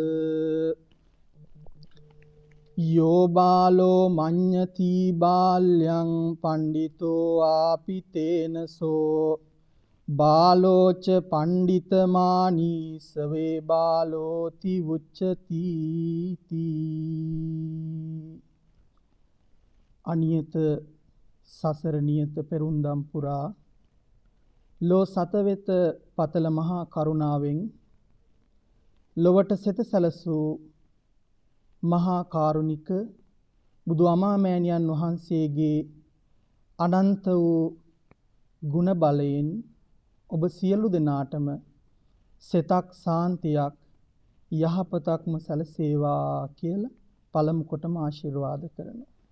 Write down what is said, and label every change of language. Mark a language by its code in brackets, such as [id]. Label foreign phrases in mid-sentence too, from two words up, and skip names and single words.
[pi] යෝ බාලෝ මඤ්ඤති බාල්‍යං පණ්ඩිතෝ ආපිතේනසෝ බාලෝච පණ්ඩිතමානී සවේ බාලෝති උච්චති [si] අනියත සසර නියත පෙරුම්දම් පුරා ලෝ සතවෙත පතල මහා කරුණාවෙන් ලොවට සෙත සැලසූ මහා කාරුණික බුදු අමාමෑණියන් වහන්සේගේ අනන්ත වූ ගුණ බලයෙන් ඔබ සියලු දෙනාටම සෙතක් සාන්තියක් යහපතක්ම සැලසේවා කියලා පළමු කොටම ආශිර්වාද කරනවා.